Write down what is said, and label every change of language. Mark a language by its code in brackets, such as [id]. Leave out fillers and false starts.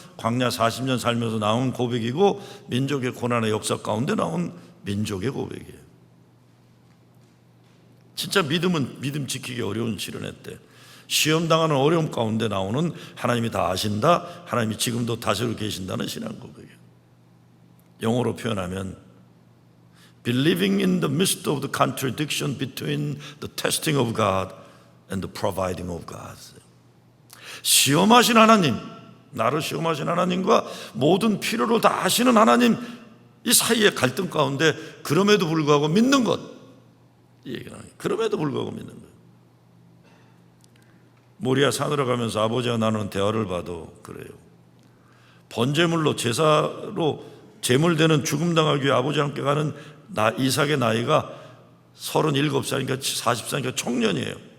[ko] 광야 40년 살면서 나온 고백이고 민족의 고난의 역사 가운데 나온 민족의 고백이에요. 진짜 믿음은 믿음 지키기 어려운 시련의 때, 시험 당하는 어려움 가운데 나오는 하나님이 다 아신다, 하나님이 지금도 다스리고 계신다는 신앙 고백이에요. 영어로 표현하면 [en] Believing in the midst of the contradiction between the testing of God and the providing of God. [ko] 시험하신 하나님, 나를 시험하신 하나님과 모든 필요를 다 아시는 하나님, 이 사이의 갈등 가운데 그럼에도 불구하고 믿는 것, 이 얘기는 그럼에도 불구하고 믿는 것. 모리아 산으로 가면서 아버지와 나누는 대화를 봐도 그래요. 번제물로 제사로 제물되는 죽음 당하기 위해 아버지와 함께 가는 이삭의 나이가 37살이니까 40살이니까 청년이에요.